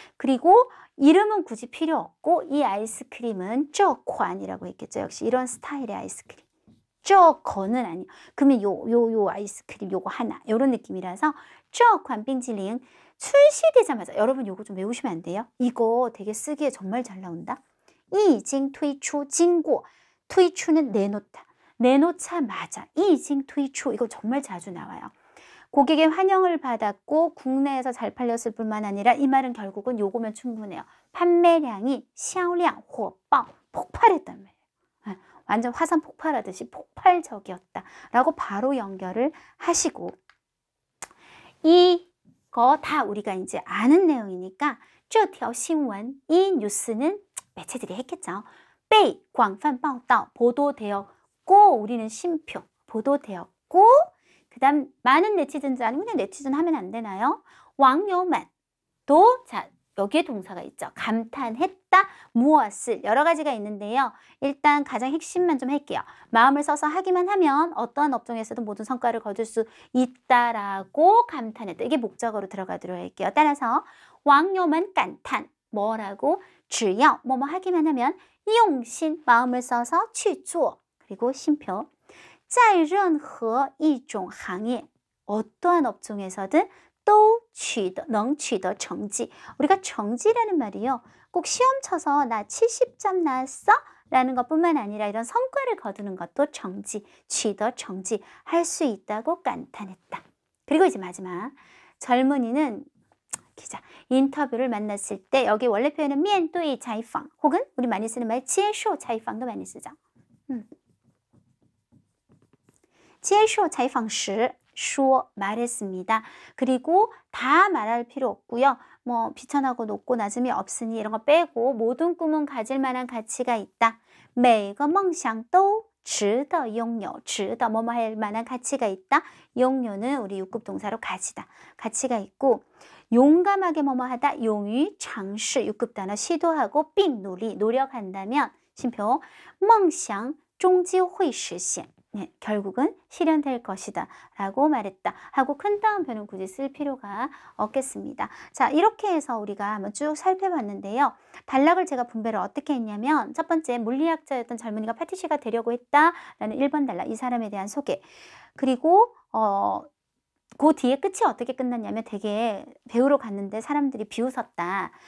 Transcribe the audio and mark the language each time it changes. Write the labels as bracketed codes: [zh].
[ko] 그리고 이름은 굳이 필요 없고 이 아이스크림은 쪼관이라고 했겠죠. 역시 이런 스타일의 아이스크림. 쪼건은 아니에요. 그러면 요 아이스크림 요거 하나 이런 느낌이라서 쪼관 빙질링 출시되자마자 여러분 요거 좀 외우시면 안 돼요? 이거 되게 쓰기에 정말 잘 나온다. [zh] 已经推出经过 推出 [ko] 는 내놓다. 내놓자마자 [zh] 已经推出 [ko] 이거 정말 자주 나와요. 고객의 환영을 받았고 국내에서 잘 팔렸을 뿐만 아니라 이 말은 결국은 요거면 충분해요. 판매량이 [zh] 销量火爆 [ko] 폭발했단 말이에요. 완전 화산 폭발하듯이 폭발적이었다 라고 바로 연결을 하시고 이거 다 우리가 이제 아는 내용이니까 [zh] 这条新闻 [ko] 이 뉴스는 매체들이 했겠죠. [zh] 被广泛报道 [ko] 보도되었고 우리는 심표 보도되었고 그 다음 많은 네티즌들 아니면 그냥 네티즌 하면 안 되나요? 网友们또 자 여기에 동사가 있죠. 감탄했다. 무엇을 여러 가지가 있는데요. 일단 가장 핵심만 좀 할게요. 마음을 써서 하기만 하면 어떠한 업종에서도 모든 성과를 거둘 수 있다라고 감탄했다. 이게 목적어로 들어가도록 할게요. 따라서 [zh] 网友们感叹 [ko] 뭐라고? 只要뭐뭐 하기만 하면 用心 마음을 써서 去做 그리고 심표 [zh] 在任何一种行业 [ko] 어떠한 업종에서든 또 [zh] 能取得成绩 [ko] 우리가 정지라는 말이요 꼭 시험 쳐서 나 70점 나왔어? 라는 것뿐만 아니라 이런 성과를 거두는 것도 정지, [zh] 取得成绩 [ko] 할 수 있다고 감탄했다. 그리고 이제 마지막 젊은이는 기자 인터뷰를 만났을 때 여기 원래 표현은 [zh] 面对采访 [ko] 혹은 우리 많이 쓰는 말 [zh] 接受采访 [ko] 도 많이 쓰죠. [zh] 接受采访时说 [ko] 말했습니다. 그리고 다 말할 필요 없고요. 뭐 비천하고 높고 낮음이 없으니 이런 거 빼고 모든 꿈은 가질 만한 가치가 있다. [zh] 每个梦想都值得拥有. [ko] 值得 뭐뭐 할 만한 가치가 있다. 拥有는 우리 6급 동사로 가지다. 가치가 있고 용감하게 뭐뭐 하다. [zh] 勇于尝试 [ko] 6급 단어 시도하고 [zh] 并努力 [ko] 노력한다면 심표 [zh] 梦想终究会实现. [ko] 네, 결국은 실현될 것이다 라고 말했다 하고 큰 따옴표는 굳이 쓸 필요가 없겠습니다. 자, 이렇게 해서 우리가 한번 쭉 살펴봤는데요. 단락을 제가 분배를 어떻게 했냐면 첫 번째 물리학자였던 젊은이가 파티시가 되려고 했다라는 1번 단락 이 사람에 대한 소개 그리고 그 뒤에 끝이 어떻게 끝났냐면 되게 배우러 갔는데 사람들이 비웃었다.